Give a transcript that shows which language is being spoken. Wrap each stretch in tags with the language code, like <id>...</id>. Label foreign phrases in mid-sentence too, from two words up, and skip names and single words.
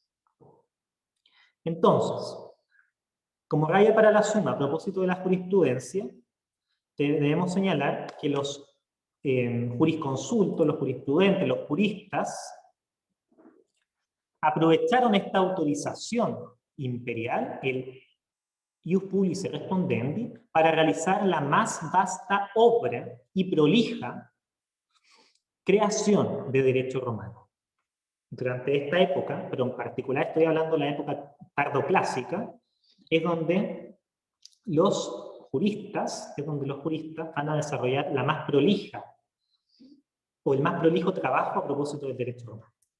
<es>Entonces, como raya para la suma a propósito de la jurisprudencia, debemos señalar que los jurisconsultos, los jurisprudentes, los juristas, aprovecharon esta autorización imperial, el</es> <la>ius publice respondendi,</la> <es>para realizar la más vasta obra y prolija creación de derecho romano. Durante esta época, pero en particular estoy hablando de la época tardoclásica, es donde los juristas van a desarrollar la más prolija o el más prolijo trabajo a propósito del derecho romano.</es>